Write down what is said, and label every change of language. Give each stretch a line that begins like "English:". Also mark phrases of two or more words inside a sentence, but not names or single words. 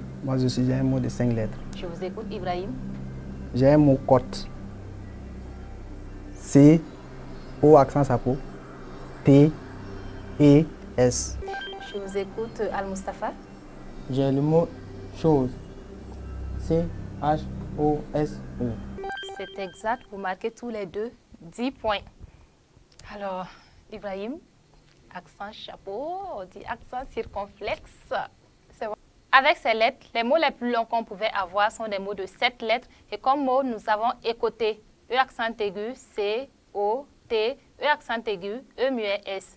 French: Moi aussi j'ai un mot de 5 lettres. Je vous écoute, Ibrahim. J'ai un mot cote. C, O accent sapo, T, E, S. Je vous écoute, Al-Mustafa. J'ai le mot chose. C-H-O-S-E. C'est exact, vous marquez tous les deux 10 points. Alors, Ibrahim, accent chapeau, on dit accent circonflexe. C'est bon. Avec ces lettres, les mots les plus longs qu'on pouvait avoir sont des mots de 7 lettres. Et comme mots, nous avons écouté E accent aigu, C, O, T, E accent aigu, E muet, S.